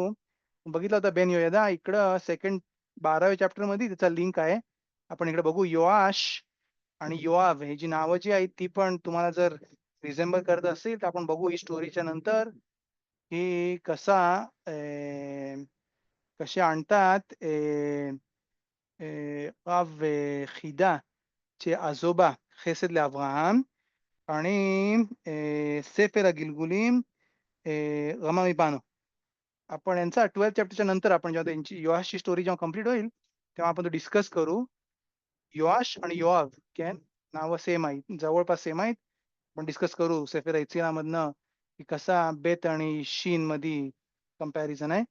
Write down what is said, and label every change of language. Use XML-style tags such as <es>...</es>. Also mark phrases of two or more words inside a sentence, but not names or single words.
<mr>बघितला होता बेन योयादा इकडं सेकंड 12व्या चॅप्टरमध्ये त्याचा लिंक आहे. आपण इकडे बघू योआश आणि योआब ही जी नावं जी आहेत ती पण तुम्हाला जर रिसेंबल करत असेल तर आपण बघू ही स्टोरीच्या नंतर, की अ, कसे आणतात רב חידה आजोबा חסד לאברהם आणि ספר הגלגולים רמה מבנו. आपण यांचा 12 चॅप्टरच्या नंतर आपण जेव्हा त्यांची योआशची स्टोरी जेव्हा कंप्लीट होईल, तेव्हा आपण तो डिस्कस करू. योआश आणि योआब नावं सेम आहेत, जवळपास सेम आहेत. आपण डिस्कस करू सेफर ऐचिनामधनं की कसा बेत आणि शीन मध्ये कंपॅरिझन आहे.</mr>